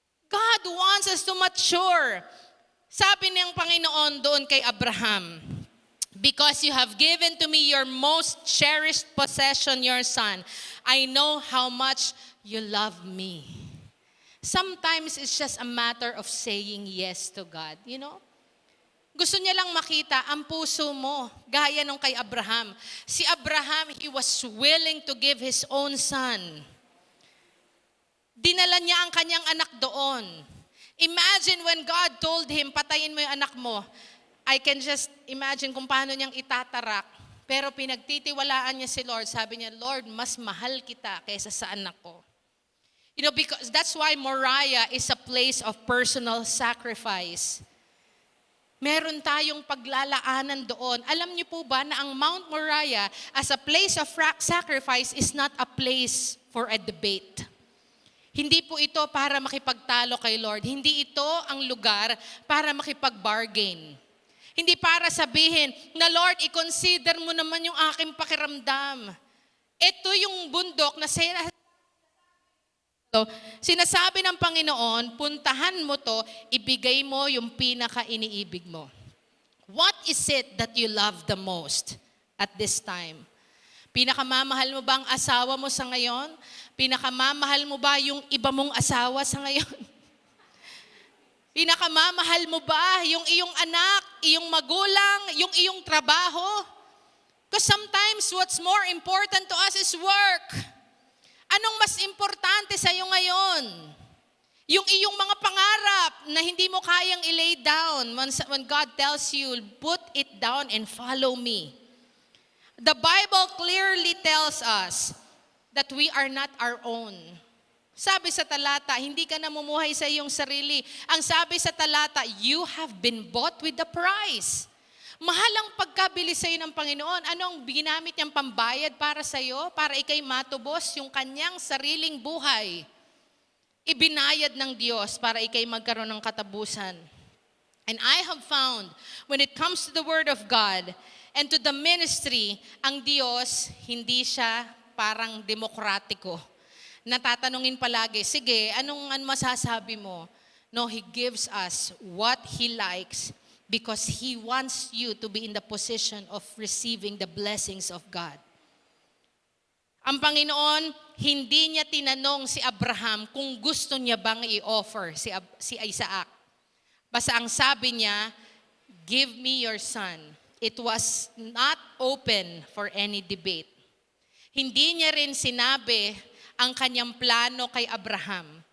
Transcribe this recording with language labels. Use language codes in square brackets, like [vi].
[en] God wants us to mature. [tl] Sabi ng Panginoon doon kay Abraham, [en] because you have given to me your most cherished possession, your son, I know how much you love me. Sometimes it's just a matter of saying yes to God, you know? [tl] Gusto niya lang makita ang puso mo, gaya nung kay Abraham. [en] Si Abraham, he was willing to give his own son. [tl] Dinala niya ang kanyang anak doon. [en] Imagine when God told him, [tl] patayin mo yung anak mo. [en] I can just imagine [tl] kung paano niyang itatarak. Pero pinagtitiwalaan niya si Lord. Sabi niya, Lord, mas mahal kita kaysa sa anak ko. [en] You know, because that's why Moriah is a place of personal sacrifice. [tl] Meron tayong paglalaanan doon. Alam niyo po ba na ang Mount Moriah [en] as a place of sacrifice is not a place for a debate. [tl] Hindi po ito para makipagtalo kay Lord. Hindi ito ang lugar para makipag-bargain. Hindi para sabihin na Lord, i-consider mo naman yung aking pakiramdam. Ito yung bundok na sinasabi ng Panginoon, puntahan mo to, ibigay mo yung pinaka-iniibig mo. [en] What is it that you love the most at this time? [tl] Pinakamamahal mo ba ang asawa mo sa ngayon? Pinakamamahal mo ba yung iba mong asawa sa ngayon? Pinakamamahal mo ba yung iyong anak, iyong magulang, yung iyong trabaho? [en] Because sometimes what's more important to us is work. [tl] Anong mas importante sa iyo ngayon? Yung iyong mga pangarap na hindi mo kayang i-lay down [en] when God tells you, put it down and follow me. The Bible clearly tells us that we are not our own. [tl] Sabi sa talata, hindi ka namumuhay sa iyong sarili. Ang sabi sa talata, [en] you have been bought with the price. [tl] Mahal ang pagkabili sa iyo ng Panginoon. Ano ang ginamit niyang pambayad para sa iyo? Para ikay matubos yung kanyang sariling buhay. Ibinayad ng Diyos para ikay magkaroon ng katapusan. [en] And I have found, when it comes to the Word of God and to the ministry, [tl] ang Diyos, hindi siya parang demokratiko. Natatanungin palagi, sige, anong masasabi mo? [en] No, He gives us what He likes because He wants you to be in the position of receiving the blessings of God. [tl] Ang Panginoon, hindi niya tinanong si Abraham kung gusto niya bang i-offer si Isaac. Basta ang sabi niya, [en] give me your son. It was not open for any debate. [tl] Hindi niya rin sinabi ang kanyang plano kay Abraham.